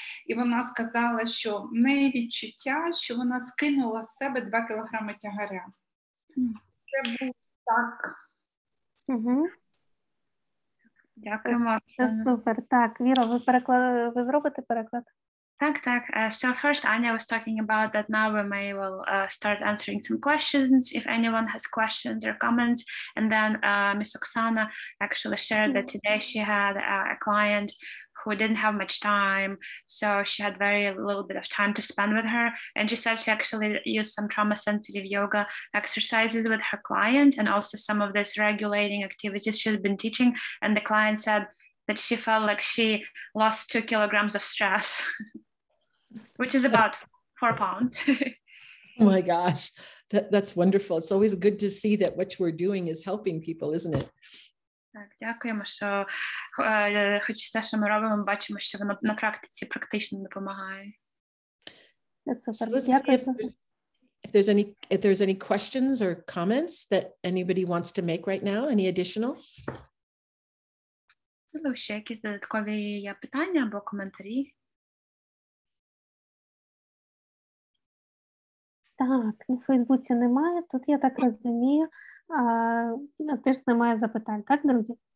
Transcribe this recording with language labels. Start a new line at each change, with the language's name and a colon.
Ukrainian: І вона сказала, що в неї відчуття, що вона скинула з себе 2 кілограми тягаря. Це було так. Дякуємо. Це супер. Так, Віро, ви зробите переклад? Так.
English: So first, Anya was talking about that now we will start answering some questions if anyone has questions or comments. And then Miss Oksana actually shared that today she had a client who didn't have much time, so she had very little bit of time to spend with her. And she said she actually used some trauma-sensitive yoga exercises with her client, and also some of this regulating activities she's been teaching. And the client said that she felt like she lost 2 kilograms of stress. Which is about 4 pounds. Oh my gosh, that's wonderful. It's always good to see that what we're doing is helping people, isn't it?
Ukrainian: Так, дякуємо, що хоч те, що ми робимо, ми бачимо, що воно на практиці практично допомагає.
English: So let's see if there's any questions or comments that anybody wants to make right now. Any additional?
Ukrainian: Можливо, ще якісь додаткові є питання або коментарі? Так, на Фейсбуці немає, тут, я так розумію, теж немає запитань. Так, друзі?